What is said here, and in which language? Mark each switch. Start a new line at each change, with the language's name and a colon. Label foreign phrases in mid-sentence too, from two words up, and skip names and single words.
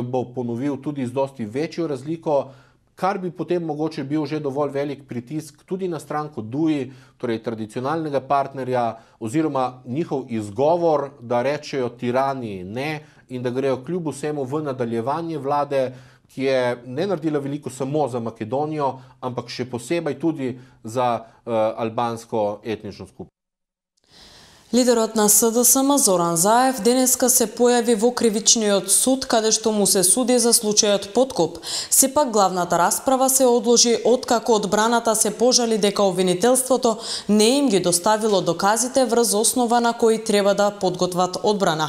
Slovenian: bo ponovil tudi z dosti večjo razliko, kar bi potem mogoče bil že dovolj velik pritisk tudi na stranko DUI, torej tradicionalnega partnerja, oziroma njihov izgovor, da rečejo tirani ne in da grejo kljub vsemu v nadaljevanje vlade, ki je ne naredila veliko samo za Makedonijo, ampak še posebej tudi za albansko etnično skupnost.
Macedonian: Лидерот на СДСМ Зоран Заев денеска се појави во кривичниот суд, каде што му се суди за случајот подкуп. Сепак главната расправа се одложи откако одбраната се пожали дека обвинителството не им ги доставило доказите врз основа на кои треба да подготват одбрана.